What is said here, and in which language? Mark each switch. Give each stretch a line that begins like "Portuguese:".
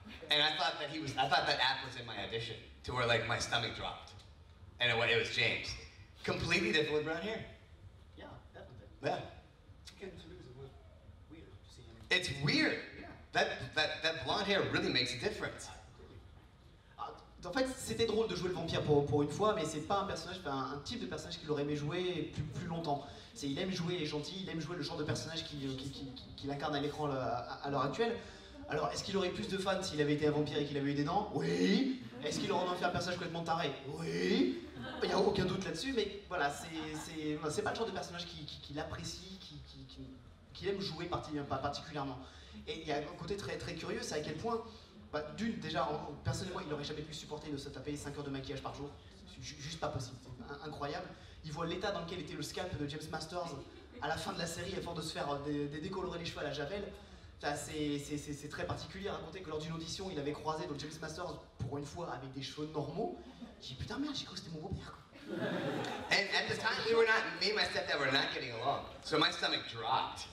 English: And I thought that App was in my audition, to where like my stomach dropped. And it was James. Completely different with brown hair. Yeah, definitely. Yeah. Getting to lose it was weird to see him. It's weird. Yeah. That blonde hair really makes a difference.
French: En fait, c'était drôle de jouer le vampire pour une fois, mais c'est pas un personnage, un type de personnage qu'il aurait aimé jouer plus longtemps. Il aime jouer les gentils, il aime jouer le genre de personnage qu'il incarne à l'écran à l'heure actuelle. Alors, est-ce qu'il aurait plus de fans s'il avait été un vampire et qu'il avait eu des dents? Oui. Est-ce qu'il aurait envie de faire un personnage complètement taré? Oui. Il n'y a aucun doute là-dessus, mais voilà, c'est pas le genre de personnage qu'il apprécie, qu'il aime jouer particulièrement. Et il y a un côté très, très curieux, c'est à quel point, déjà, personnellement, il n'aurait jamais pu supporter de se taper 5 heures de maquillage par jour. C'est juste pas possible, c'est incroyable. Il voit l'état dans lequel était le scalp de James Masters à la fin de la série, à force de se faire décolorer les cheveux à la javel. C'est très particulier à raconter que lors d'une audition, il avait croisé donc James Masters pour une fois avec des cheveux normaux. J'ai dit putain merde, j'ai cru que c'était mon beau-père.
English: And at the time, me and my stepdad were not getting along, so my stomach dropped.